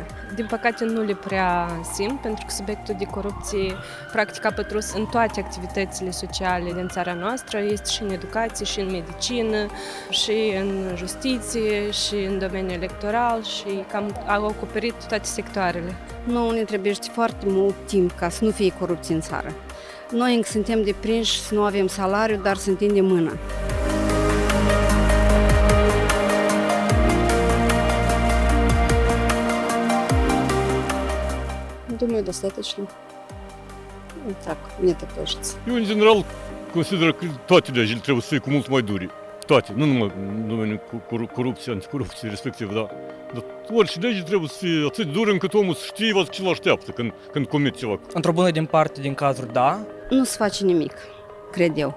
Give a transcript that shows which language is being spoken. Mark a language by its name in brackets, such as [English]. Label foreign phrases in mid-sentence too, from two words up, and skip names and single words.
[Romanian] Din păcate nu le prea simt, pentru că subiectul de corupție practic a pătrus în toate activitățile sociale din țara noastră, este și în educație, și în medicină, și în justiție, și în domeniul electoral și cam a acoperit toate sectoarele. Nouă ne trebuie foarte mult timp ca să nu fie corupție în țară. Noi încă suntem deprinși să nu avem salariu, dar să întindem mâna. [Russian] Думаю, достаточно. Так, мне так кажется. [Romanian] Eu, în general, consider că toate legile trebuie să fie cu mult mai dure. Toate, nu numai în domeniul corupție, anticorupție, respectiv, da. Dar orice lege trebuie să fie atât de dură încât omul să știe ce îl așteaptă când comite ceva. Într-o bună din parte din cazuri, da. Nu se face nimic, cred eu.